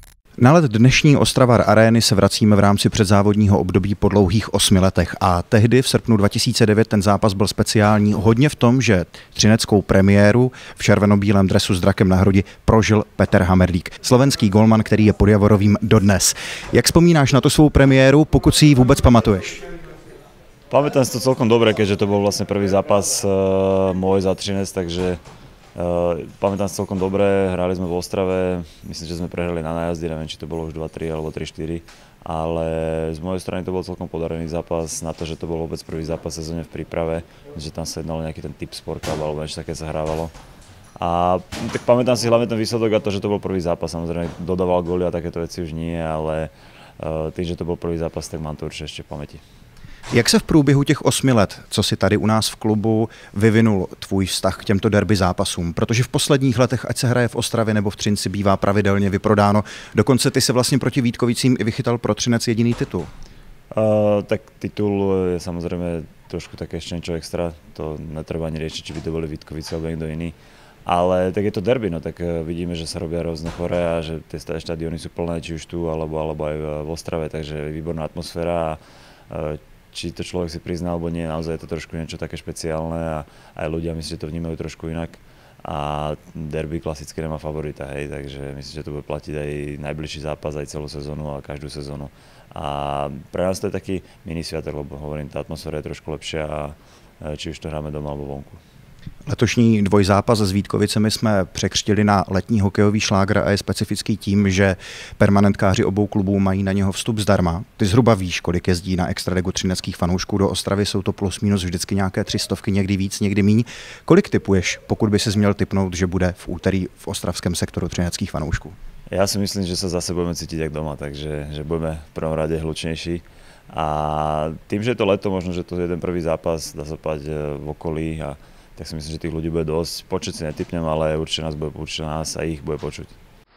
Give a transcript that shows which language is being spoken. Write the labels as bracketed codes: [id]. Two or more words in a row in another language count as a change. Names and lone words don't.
[cs] Na let dnešní Ostravar Arény se vracíme v rámci předzávodního období po dlouhých 8 letech a tehdy v srpnu 2009 ten zápas byl speciální hodně v tom, že třineckou premiéru v červeno-bílém dresu s drakem na hrudi prožil Petr Hamrlík, slovenský golman, který je pod Javorovým dodnes. Jak vzpomínáš na tu svou premiéru, pokud si ji vůbec pamatuješ? [sk] Pamätám si to celkom dobre, keďže to bol vlastne prvý zápas môj za Třinec, takže pamätám si celkom dobre, hrali sme v Ostrave, myslím, že sme prehrali na nájazdy, neviem, či to bolo už 2-3 alebo 3-4, ale z mojej strany to bol celkom podarený zápas na to, že to bol vôbec prvý zápas sezóne v príprave, že tam sa jednalo nejaký ten typ Sport Cup alebo niečo také sa hrávalo. A tak pamätám si hlavne ten výsledok a to, že to bol prvý zápas, samozrejme dodával góly a takéto veci už nie, ale tým, že to bol prvý zápas, tak mám to určite ešte v pamäti. [cs] Jak se v průběhu těch 8 let, co si tady u nás v klubu, vyvinul tvůj vztah k těmto derby zápasům? Protože v posledních letech, ať se hraje v Ostravě nebo v Třinci, bývá pravidelně vyprodáno. Dokonce ty si vlastně proti Vítkovicím i vychytal pro Třinec jediný titul. [sk] Tak titul je samozrejme trošku také ešte niečo extra. To netreba ani riešiť, či by to boli Vítkovice alebo niekto iný. Ale tak je to derby, no tak vidíme, že sa robia rôzne chore a že tie štadióny sú plné, či už tu alebo aj v Ostrave, takže výborná atmosféra. Či to človek si prizná alebo nie, naozaj je to trošku niečo také špeciálne a aj ľudia myslím, že to vnímajú trošku inak. A derby klasicky nemá favorita, hej, takže myslím, že to bude platiť aj najbližší zápas, aj celú sezónu a každú sezónu. A pre nás to je taký mini sviatok, lebo hovorím, tá atmosféra je trošku lepšia, či už to hráme doma alebo vonku. [cs] Letošní dvojzápas s Vítkovicemi jsme překřtili na letní hokejový šlágr a je specifický tím, že permanentkáři obou klubů mají na něho vstup zdarma. Ty zhruba víš, kolik jezdí na extraligu třineckých fanoušků do Ostravy, jsou to plus minus vždycky nějaké 300, někdy víc, někdy míň. Kolik tipuješ, pokud by si měl tipnout, že bude v úterý v ostravském sektoru třineckých fanoušků? [sk] Ja si myslím, že sa zase budeme cítiť jak doma, takže že budeme v prvom rade hlučnejší. A tým, že je to leto, možno, že to je jeden prvý zápas, dá sa povedať, v okolí, a tak si myslím, že tých ľudí bude dosť. Počuť si netipnem, ale určite nás a ich bude počuť.